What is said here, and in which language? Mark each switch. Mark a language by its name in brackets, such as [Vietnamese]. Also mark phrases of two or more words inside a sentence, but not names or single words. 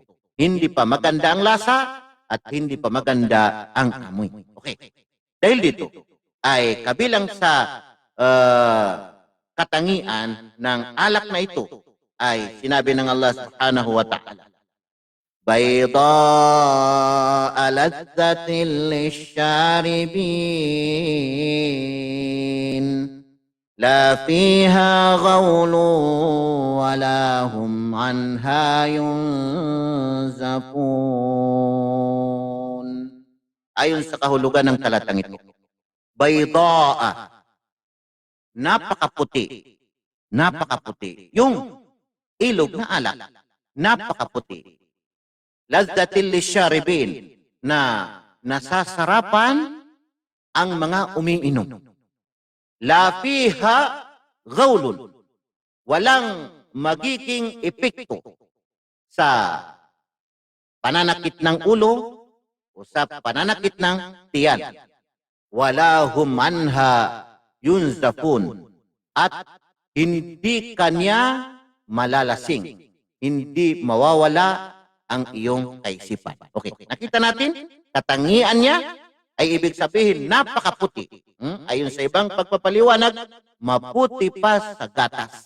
[Filipino] Hindi pa maganda ang lasa at hindi pa maganda ang amoy. Okay. Dahil dito ay kabilang sa katangian ng alak na ito ay sinabi ng [Arabic] الله سبحانه وتعالى, بيضاء لذة للشاربين لا فيها غول ولا هم عنها ينزفون. [Filipino] Ayon sa kahulugan ng talatang ito, baydaa, napakaputi, napakaputi. Yung ilog na alak, napakaputi. [Arabic] لذة للشاربين, [Filipino] na nasasarapan ang mga umiinom. [Arabic] لا فيها غول, [Filipino] walang magiging epekto sa pananakit ng ulo o sa pananakit ng tiyan. [Arabic] ولا هم عنها ينزفون, [Filipino] at hindi kanya malalasing, hindi mawawala ang iyong kaisipan. Okay, nakita natin, katangian niya ay ibig sabihin napakaputi. Ayon sa ibang pagpapaliwanag, maputi pa sa gatas.